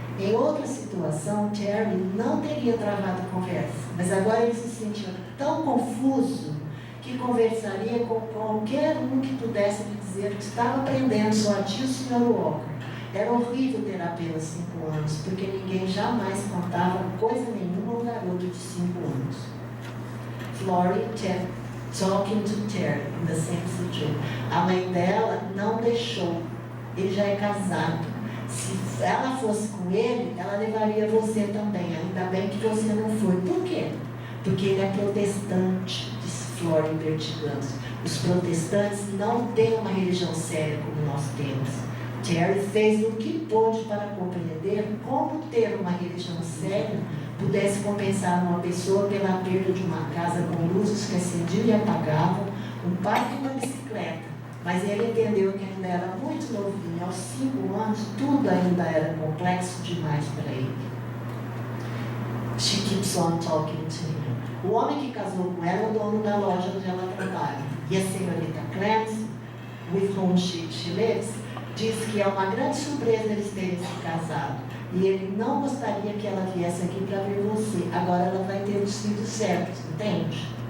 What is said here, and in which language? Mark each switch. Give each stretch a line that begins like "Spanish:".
Portuguese: Em outra situação, Terry não teria travado a conversa, mas agora ele se sentia tão confuso que conversaria com qualquer um que pudesse lhe dizer que estava aprendendo sua tia e o Sr. Walker. Era horrível ter apenas 5 anos, porque ninguém jamais contava coisa nenhuma a um garoto de 5 anos.
English: Florrie talking to Terry in the same situation.
Portuguese: A mãe dela não deixou. Ele já é casado. Se ela fosse com ele, ela levaria você também. Ainda bem que você não foi. Por quê? Porque ele é protestante, disse Flora vertigando. Os protestantes não têm uma religião séria como nós temos. Terry fez o que pôde para compreender como ter uma religião séria pudesse compensar uma pessoa pela perda de uma casa com luzes que acendiam e apagavam, um pai e uma bicicleta. Mas ele entendeu que ainda era muito novinho. Aos 5 anos, tudo ainda era complexo demais para ele.
English: She keeps on talking to him.
Portuguese: O homem que casou com ela é o dono da loja onde ela trabalha. E a senhorita Clancy,
English: with whom she lives,
Portuguese: diz que é uma grande surpresa eles terem se casado. E ele não gostaria que ela viesse aqui para ver você. Agora ela vai ter os filhos certos, entende?